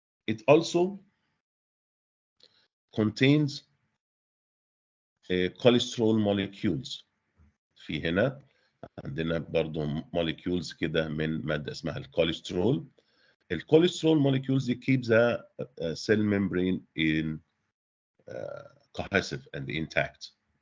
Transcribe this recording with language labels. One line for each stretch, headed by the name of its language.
English: It also contains cholesterol molecules.
Arabic: في هنا عندنا برضو molecules كده من مادة اسمها الكوليسترول.
English: الكوليسترول molecules keep the cell membrane in cohesive and intact.